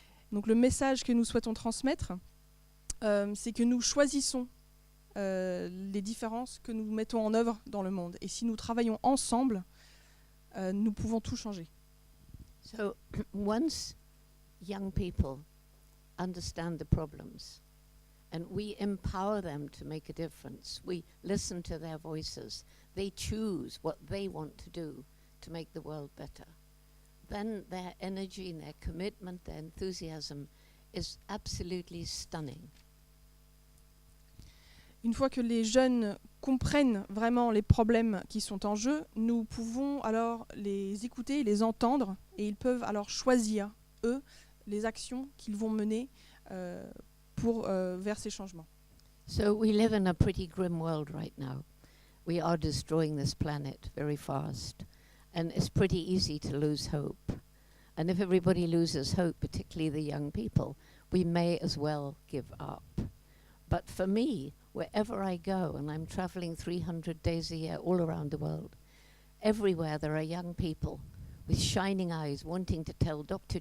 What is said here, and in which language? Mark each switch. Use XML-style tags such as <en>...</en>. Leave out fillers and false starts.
<fr>Donc le message que nous souhaitons transmettre, c'est que nous choisissons les différences que nous mettons en œuvre dans le monde. Et si nous travaillons ensemble, nous pouvons tout changer.</fr> <en>So once young people understand the problems and we empower them to make a difference, we listen to their voices, they choose what they want to do to make the world better, then their energy and their commitment, their enthusiasm is absolutely stunning.</en> <fr>Une fois que les jeunes comprennent vraiment les problèmes qui sont en jeu, nous pouvons alors les écouter, les entendre, et ils peuvent alors choisir, eux, les actions qu'ils vont mener vers ces changements.</fr> <en>So we live in a pretty grim world right now. We are destroying this planet very fast, and it's pretty easy to lose hope. And if everybody loses hope, particularly the young people, we may as well give up. But for me, wherever I go, and I'm traveling 300 days a year all around the world, everywhere there are young people with shining eyes wanting to tell Dr.</en>